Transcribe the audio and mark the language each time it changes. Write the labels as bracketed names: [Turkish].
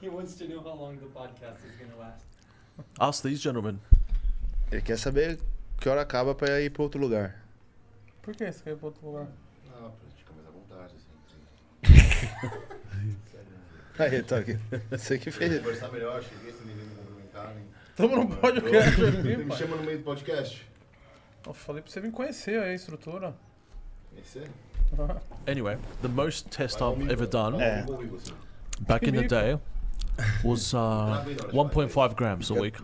[English] He wants to know how long the podcast is going to last. Ask these gentlemen. [Portuguese] Ele quer saber que hora acaba pra ir pra outro lugar. Por que você quer ir pra outro lugar? Não, pra gente ficar mais à vontade, assim. Aí, tá aqui. Você que fez. Conversar melhor, cheguei sem ninguém me cumprimentar. Tamo no podcast aqui, Me pai. chama no meio do podcast. Eu falei pra você vir conhecer aí a estrutura. Esse é? [English] Anyway, the most test I've ever done [Portuguese] É. Vou ouvir você. [English] back in the day was 1.5 grams a week.